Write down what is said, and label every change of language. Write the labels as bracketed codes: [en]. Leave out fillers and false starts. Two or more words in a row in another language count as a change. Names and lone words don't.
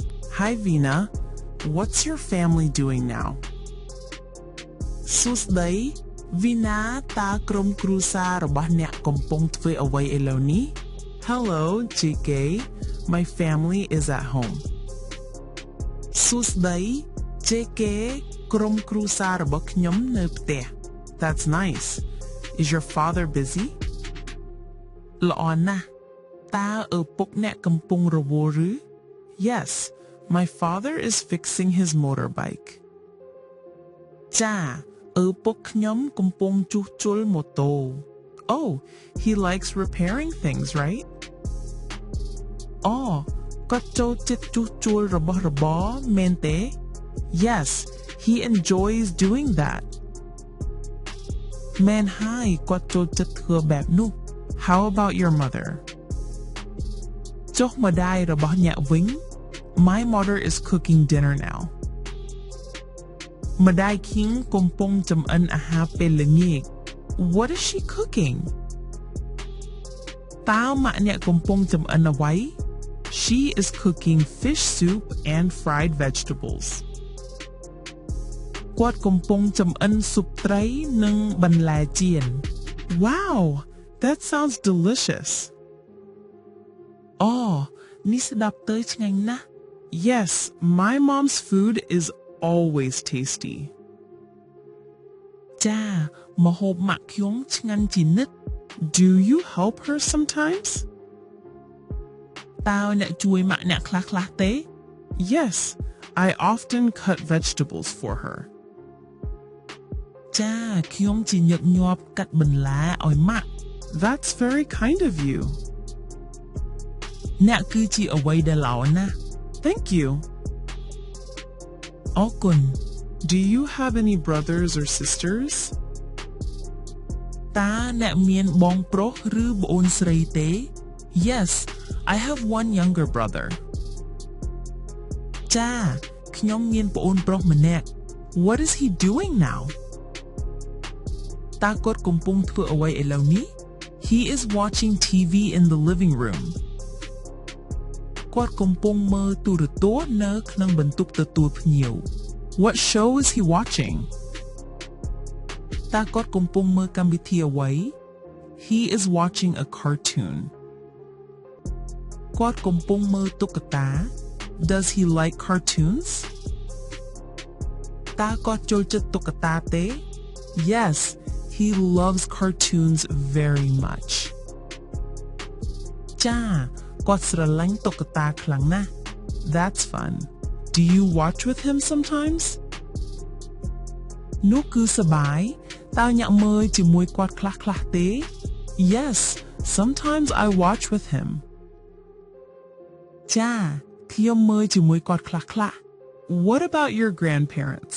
[en] Hi Vina, what's your family doing now? [km] សួស្តី Vina តើក្រុមគ្រួសាររបស់អ្នកកំពុងធ្វើអ្វីឥឡូវនេះ [en] Hello JK, my family is at home. [km] សួស្តី JK ក្រុមគ្រួសាររបស់ខ្ញុំនៅផ្ទះ [en] That's nice. Is your father busy? [km] ល្អណាស់ តើឪពុកអ្នកកំពុងរវល់ឬ [en] Yes, my father is fixing his motorbike. [km] ចាឪពុកខ្ញុំកំពុងជួសជុលម៉ូតូ [en] Oh, he likes repairing things, right? [km] គាត់ចូលចិត្តជួសជុលរបស់របរមែនទេ [en] Yes, he enjoys doing that. [km] មែនហើយគាត់ចូលចិត្តធ្វើបែបនោះ [en] How about your mother? [km] ចុះម្ដាយរបស់អ្នកវិញ [en] My mother is cooking dinner now. [km] ម្ដាយឃីងកំពុងចម្អិនអាហារពេលល្ងាច [en] What is she cooking? [km] តើម៉ាក់អ្នកកំពុងចម្អិនអ្វី [en] She is cooking fish soup and fried vegetables. [km] គាត់កំពុងចម្អិនស៊ុបត្រីនិងបន្លែចៀន [en] Wow, that sounds delicious. [km] នេះស្ដាប់ទៅឆ្ងាញ់ណាស់ [en] Yes, my mom's food is always tasty. [km] ចាម្ហូបម៉ាក់ខ្ញុំឆ្ងាញ់ជានិច្ច [en] Do you help her sometimes? [km] តើអ្នកជួយម៉ាក់អ្នកខ្លះៗទេ [en] Yes, I often cut vegetables for her. [km] ចាខ្ញុំជាញឹកញាប់កាត់បន្លែឲ្យម៉ាក់ [en] That's very kind of you. [km] អ្នកគឺជាអ្វីដែលល្អណាស់ [en] Thank you. អរគុណ Do you have any brothers or sisters? [km] តើអ្នកមានបងប្រុសឬប្អូនស្រីទេ [en] Yes, I have one younger brother. [km] ចាខ្ញុំមានប្អូនប្រុសម្នាក់ [en] What is he doing now? [km] តើគាត់កំពុងធ្វើអ្វីឥឡូវនេះ [en] He is watching TV in the living room. [km] គាត់កំពុងមើលទូរទស្សន៍នៅក្នុងបន្ទប់ទទួលភ្ញៀវ [en] What show is he watching? [km] តើគាត់កំពុងមើលកម្មវិធីអ្វី [en] He is watching a cartoon. [km] គាត់កំពុងមើលតុក្កតា [en] Does he like cartoons? [km] តើគាត់ចូលចិត្តតុក្កតាទេ [en] Yes, he loves cartoons very much. [km] ចាគាត់ស្រឡាញ់តុក្កតាខ្លាំងណាស់ [en] That's fun. Do you watch with him sometimes? [km] នោះគឺសប្បាយតើអ្នកមើលជាមួយគាត់ខ្លះទេ [en] Yes, sometimes I watch with him. [km] ចាខ្ញុំមើលជាមួយគាត់ខ្លះ [en] What about your grandparents?